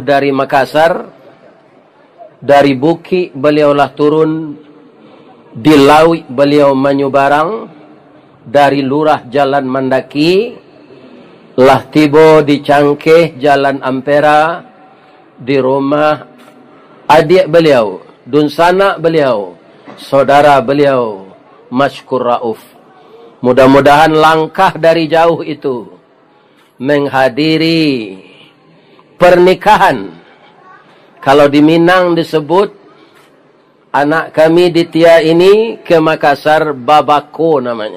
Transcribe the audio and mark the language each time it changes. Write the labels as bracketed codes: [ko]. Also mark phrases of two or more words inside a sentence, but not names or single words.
[id] dari Makassar, dari Bukit beliaulah turun, di Lawi beliau menyubarang, dari Lurah Jalan Mandaki lah tiba di Cangkeh Jalan Ampera, di rumah adik beliau, dunsanak beliau, saudara beliau Maskur Rauf. Mudah-mudahan langkah dari jauh itu menghadiri pernikahan. Kalau di Minang disebut anak kami Ditya ini ke Makassar Babako namanya.